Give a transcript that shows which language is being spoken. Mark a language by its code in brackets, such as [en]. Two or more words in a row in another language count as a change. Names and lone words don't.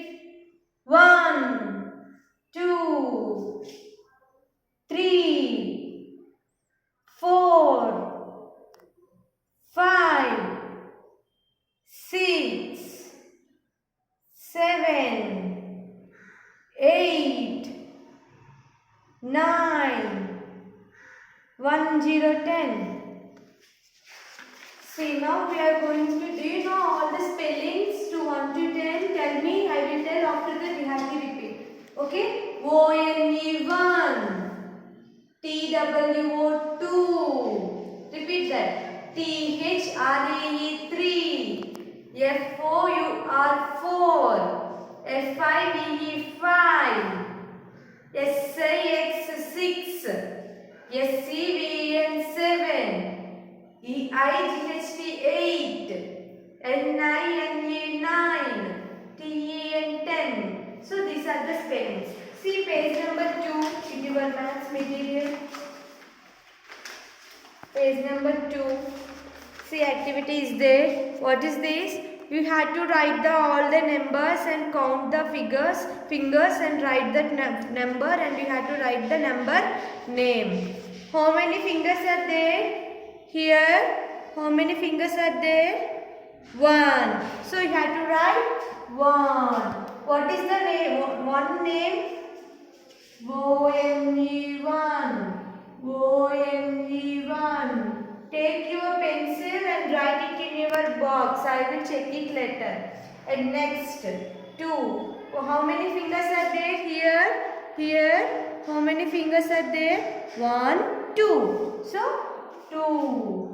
[en] 1, 2, 3, 4, 5, 6, 7, 8, 9, 1, 0, 10. See, now we are going to, do you know all the spellings to 1 to 10? Tell me, I will tell, after that we have to repeat. Okay? O-N-E 1, T-W-O 2, repeat that. T-H-R-E-E 3, F-O-U-R 4, F-I-V-E 5, S-I-X 6, S-C-V-E-N 7, E-I-G-H-T 8, N-I-N-E 9, T-E-N 10. So these are the spellings. See page number 2 in your maths material. Page number 2. See activity is there. What is this? You had to write all the numbers and count the fingers and write that number, and you had to write the number name. How many fingers are there? Here, how many fingers are there? 1. So you have to write 1. What is the name? One name? O-N-E-1. O-N-E-1. Take your pencil and write it in your box. I will check it later. And next, 2. How many fingers are there? Here, how many fingers are there? 1, 2. So, 2.